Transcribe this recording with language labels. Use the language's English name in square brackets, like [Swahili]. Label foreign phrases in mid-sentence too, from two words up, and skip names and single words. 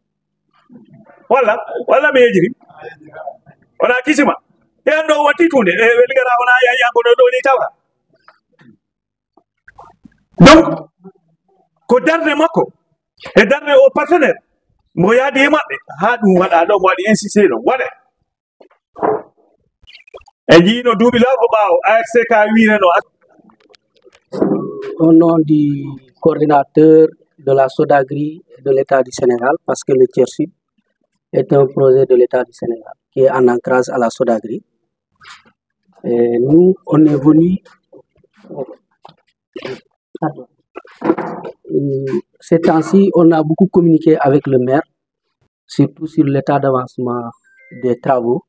[Fula] walla mi yejiri wona kisima e an ɗo watti tunde e Vélingara wona yayanko ɗo ni tawta donc ko darde makko e darde o partenaire mo yaadi e maɓɓe ha ɗum waɗa ɗo mo waɗi insisté ɗo waɗe e jiino duuɓi lawko ɓaawo ARCK wireno [French] au nom du coordinateur de la Sodagri de l'État du Sénégal, parce que le Tiers Sud est un projet de l'État du Sénégal qui est en ancrage à la Sodagri. Et nous, on est venu ces temps-ci, on a beaucoup communiqué avec le maire surtout sur l'état d'avancement des travaux.